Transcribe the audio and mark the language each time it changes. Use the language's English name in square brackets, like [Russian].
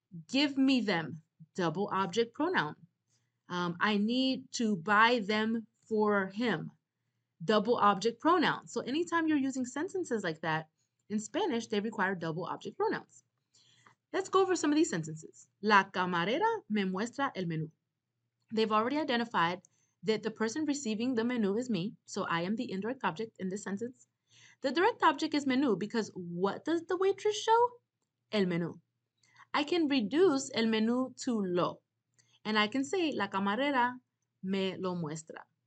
[English] Give me them, double object pronoun. I need to buy them for him, double object pronoun. So anytime you're using sentences like that, in Spanish, they require double object pronouns. Let's go over some of these sentences. [Spanish] La camarera me muestra el menú. [English] They've already identified that the person receiving the menu is me, so I am the indirect object in this sentence. The direct object is menú because what does the waitress show? [Spanish] El menú. [English] I can reduce el menú to lo, and I can say [Spanish] la camarera me lo muestra.